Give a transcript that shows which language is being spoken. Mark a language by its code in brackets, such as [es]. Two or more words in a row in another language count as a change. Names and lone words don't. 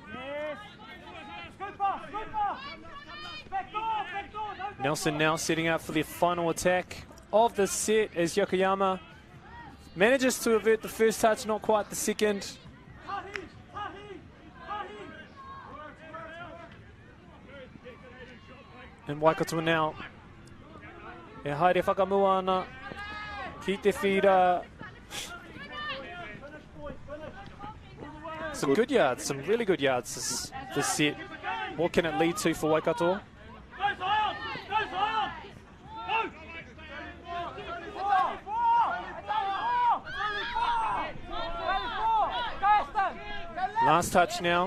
[en] Nelson now setting up for the final attack of the set as Yokoyama manages to avert the first touch, not quite the second. And Waikato now [mi] e haere whakamua ana ki te whira. [en] Some good yards, some really good yards this set. What can it lead to for Waikato? Last touch now.